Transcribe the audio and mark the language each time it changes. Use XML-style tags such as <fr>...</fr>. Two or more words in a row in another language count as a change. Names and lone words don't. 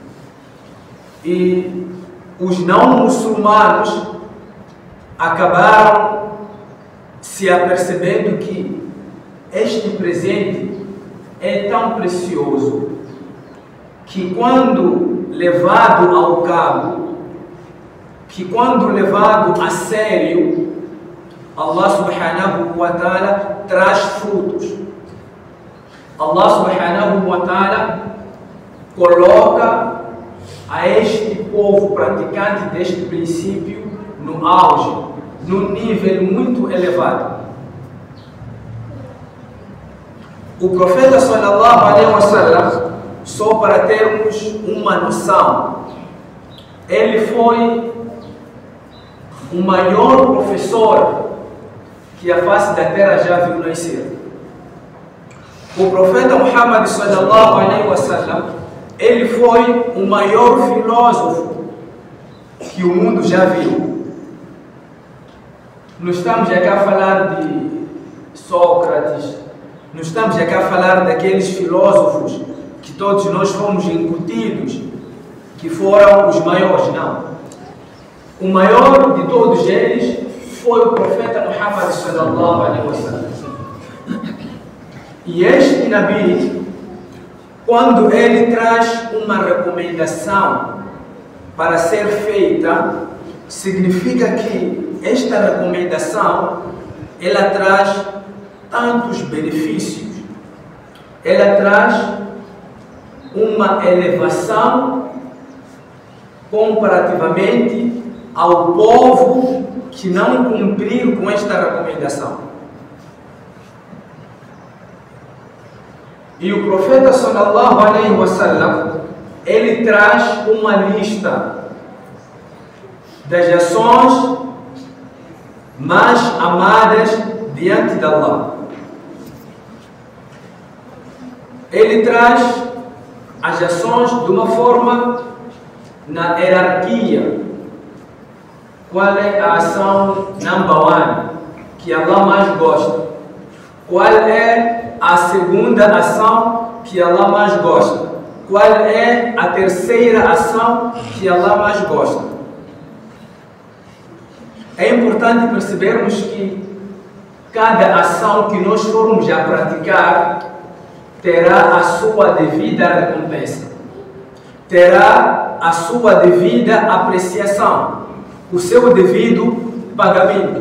<pt>E os não muçulmanos acabaram se apercebendo que este presente é tão precioso que, quando levado ao cabo, que quando levado a sério, Allah</pt> <ar>سبحانه وتعالى</ar> <pt>traz frutos. Allah</pt> <ar>سبحانه وتعالى</ar> <pt>coloca a este povo praticante deste princípio no auge, num nível muito elevado. O profeta</pt> <ar>صلى الله عليه وسلم,</ar> <pt>só para termos uma noção, ele foi o maior professor que a face da terra já viu nascer. O profeta</pt> <ar>Muhammad صلى الله عليه وسلم,</ar> <pt>ele foi o maior filósofo que o mundo já viu. Não estamos aqui a falar de Sócrates, não estamos aqui a falar daqueles filósofos que todos nós fomos incutidos, que foram os maiores, não. O maior de todos eles foi o profeta Muhammad</pt> <ar>صلى الله عليه وسلم.</ar> <pt>E este Nabi, quando ele traz uma recomendação para ser feita, significa que esta recomendação, ela traz tantos benefícios, ela traz uma elevação comparativamente ao povo que não cumprir com esta recomendação. E o profeta</pt> <ar>صلى الله عليه وسلم,</ar> <pt>ele traz uma lista das ações mais amadas diante de Allah. Ele traz as ações de uma forma na hierarquia. Qual é a ação</pt> <en>number one</en> <pt>que Allah mais gosta? Qual é a segunda ação que Allah mais gosta? Qual é a terceira ação que Allah mais gosta? É importante percebermos que cada ação que nós formos a praticar terá a sua devida recompensa, terá a sua devida apreciação, o seu devido pagamento.</pt>